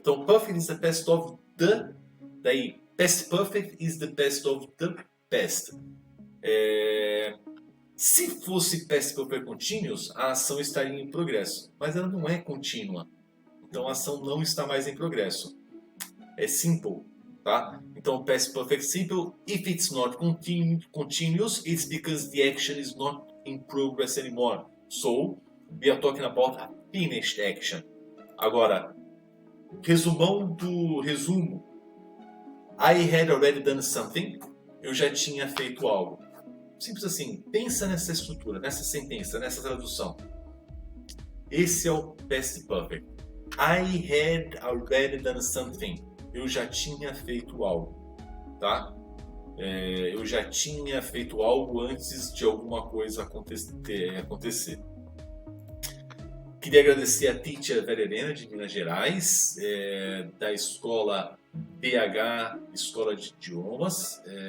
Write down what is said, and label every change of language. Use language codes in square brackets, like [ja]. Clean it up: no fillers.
[en] Então, perfect is the past of the, daí, past perfect is the past of the past. [pt] Se fosse past perfect continuous, a ação estaria em progresso, mas ela não é contínua. Então a ação não está mais em progresso. É simple, tá? [en] Então past perfect simple, if it's not continuous, it's because the action is not in progress anymore. So we are talking about a finished action. [pt] Agora, resumão do resumo. [en] I had already done something. [pt] Eu já tinha feito algo. Simples assim. Pensa nessa estrutura, nessa sentença, nessa tradução. Esse é o past perfect. [en] I had already done something. [pt] Eu já tinha feito algo, tá? Eu já tinha feito algo antes de alguma coisa acontecer. Queria agradecer a Teacher Verena de Minas Gerais, da escola PH, Escola de Idiomas.